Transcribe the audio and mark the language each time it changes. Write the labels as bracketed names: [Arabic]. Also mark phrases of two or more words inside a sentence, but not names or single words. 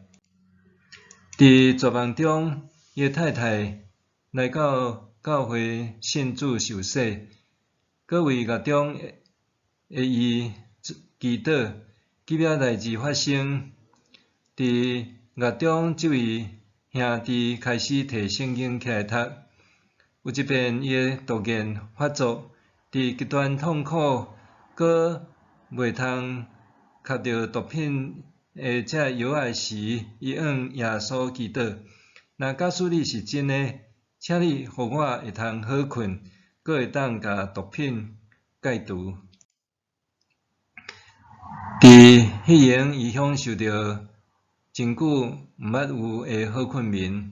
[Min Nan Chinese] 伫绝望中，伊的太太来到教会信主受洗，搁为狱中的伊祈祷，奇妙代志发生。伫狱中，这位兄弟开始摕圣经起来读。有一遍，伊的毒瘾发作，伫极端痛苦，搁袂通吸着毒品的这药仔时，伊向耶稣祈祷：若假使你是真的，请你互我会通好困，搁会当甲毒品戒除。伫迄前，伊享受着真久毋捌有的好困眠。